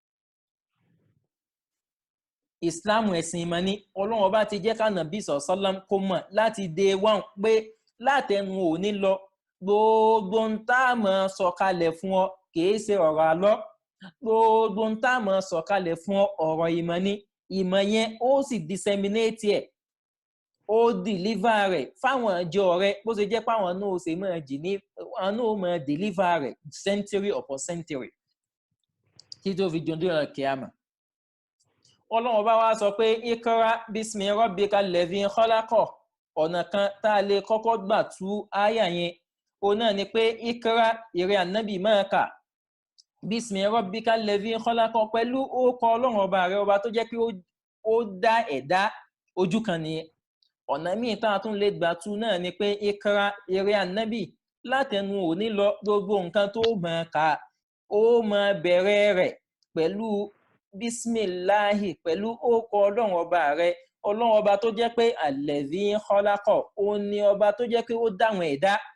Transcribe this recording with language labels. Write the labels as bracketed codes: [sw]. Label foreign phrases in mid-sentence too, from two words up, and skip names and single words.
[yo] Islam ẹ̀sìn ìmọ̀ ni Ọlọ́run ọba ti jẹ́ ká Nábì sọ̀sọ́lám kó mọ̀ láti [en] day one [yo] pé látẹnu òní lọ gbogbo ń tá a máa sọ̀kalẹ̀ fún ọ kìí ṣe ọ̀rọ̀ àlọ́ gbogbo ń tá a máa sọ̀kalẹ̀ fún ọ ọ̀rọ̀ ìmọ̀ ni ìmọ̀ yẹn ó sì disseminate ẹ̀ ó deliver rẹ̀ fáwọn ìjọ rẹ̀ bó ṣe jẹ́ páwọn náà ó ṣe máa jì ní àwọn náà ó máa deliver rẹ̀ [en] century upon century [yo] kí tó fi jọdún ọ̀rọ̀ kíámà Ọlọ́run bá wá sọ pé [ar] ikra bismi rabbikal ladhi khalaqa [yo] ọ̀nà kan tá a lè kọ́kọ́ gbà tú áyà yẹn òun náà ni pé ikra ìrẹ́ ànábì máa kà [ar] bismi rabbikal ladhi khalaqa [yo] pẹ̀lú orúkọ Ọlọ́run ọba rẹ̀ ọba tó jẹ́ pé ó dá ẹ̀dá ojú kan nìyẹn ọ̀nà míì tá a tún lè gbà tú náà ni pé ikra ìrẹ́ ànábì látẹnu òní lọ gbogbo nǹkan tó máa kà ó máa bẹ̀rẹ̀ rẹ̀ pẹ̀lú bismillahi pẹ̀lú orúkọ Ọlọ́run ọba rẹ̀ Ọlọ́run ọba tó jẹ́ pé [ar] alladhi khalaqa [yo] ó ní ọba tó jẹ́ pé ó dáwọn ẹ̀dá